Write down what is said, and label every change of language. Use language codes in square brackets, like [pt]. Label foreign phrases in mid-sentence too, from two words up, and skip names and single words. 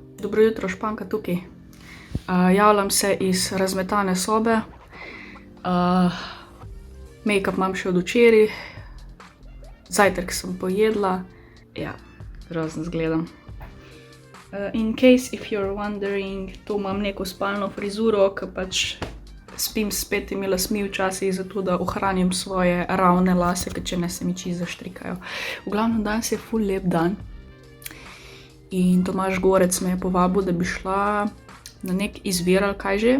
[sl] Dobro jutro, Španka tukaj. Javljam se iz razmetane sobe. Make-up imam še od včeraj. Zajtrk sem pojedla. Ja, grozno izgledam. [en] In case if you're wondering, [sl] tu imam neko spalno frizuro, ki pač spim s 5 lasmi včasih, zato da ohranim svoje ravne lase, ker če ne se mi čisto zaštrikajo. V glavnem, danes je ful lep dan. In Tomaž Gorec me je povabil, da bi šla na nek izvir ali kaj že.